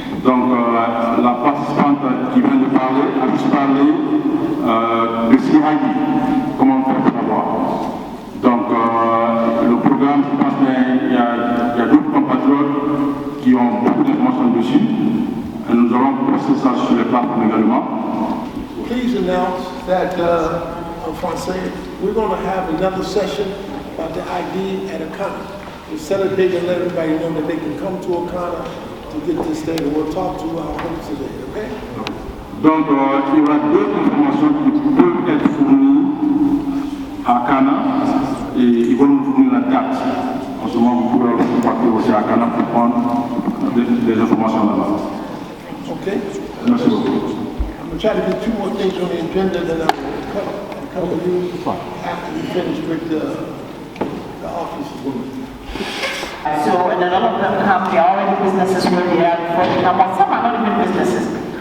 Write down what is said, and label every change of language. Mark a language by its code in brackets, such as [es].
[fr] Donc, la participante qui vient de parler a juste parlé de CID, comment faire pour l'avoir. Donc, le programme, je pense qu'il y a d'autres compatriotes qui ont beaucoup d'informations dessus. Et nous allons poster ça sur les plateformes également. [en] Please announce that, [fr] en français, [en] we're going to have another session about the ID at Akana. We'll set a date and let everybody know that they can come to Akana to get this data. We'll talk to our hosts today, okay? [fr] Donc, il y aura d'autres informations qui peuvent être fournies à Akana et ils vont nous fournir la date. En ce moment, vous pouvez partir aussi à Akana pour prendre des informations là-bas. [en] Okay? [fr] Merci beaucoup. [en] I'm going to try to get two more things on the agenda, then I'll come to you after we finish with the office. So, and a lot of them have their already businesses where they are before they come, but some are not even businesses.